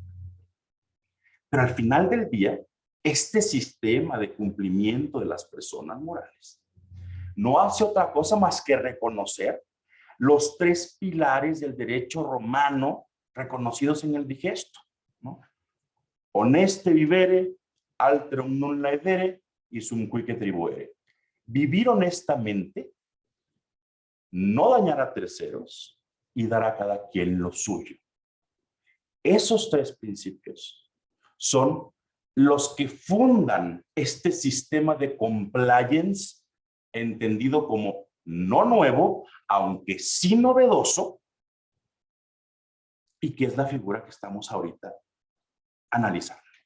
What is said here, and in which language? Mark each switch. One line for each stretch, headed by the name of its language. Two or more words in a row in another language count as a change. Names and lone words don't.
Spanish: Pero al final del día, este sistema de cumplimiento de las personas morales no hace otra cosa más que reconocer los tres pilares del derecho romano reconocidos en el digesto, ¿no?
Latin: Honeste vivere, alterum non laedere y sum cuique tribuere.
Spanish: Vivir honestamente, no dañar a terceros y dar a cada quien lo suyo. Esos tres principios son los que fundan este sistema de compliance, entendido como no nuevo, aunque sí novedoso, y que es la figura que estamos ahorita analizando.